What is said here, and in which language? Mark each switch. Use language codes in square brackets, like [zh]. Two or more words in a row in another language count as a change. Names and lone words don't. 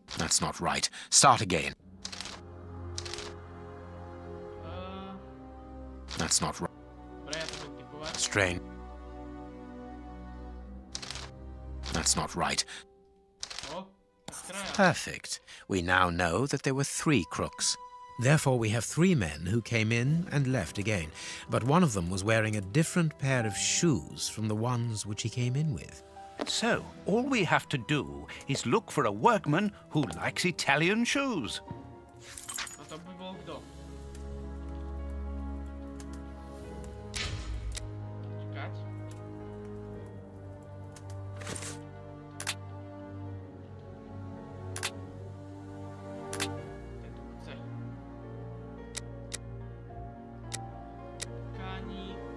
[en] That's not right. Start again. That's not right. [sk] Dobre, ja to budem typovať. [en] Strain. That's not right. [sk] O, traja. [en] Perfect. We now know that there were 3 crooks. Therefore, we have 3 men who came in and left again, but one of them was wearing a different pair of shoes from the ones which he came in with. So, all we have to do is look for a workman who likes Italian shoes. [sk] No to by bol kto? Čakať. Ten tu chce. Káni.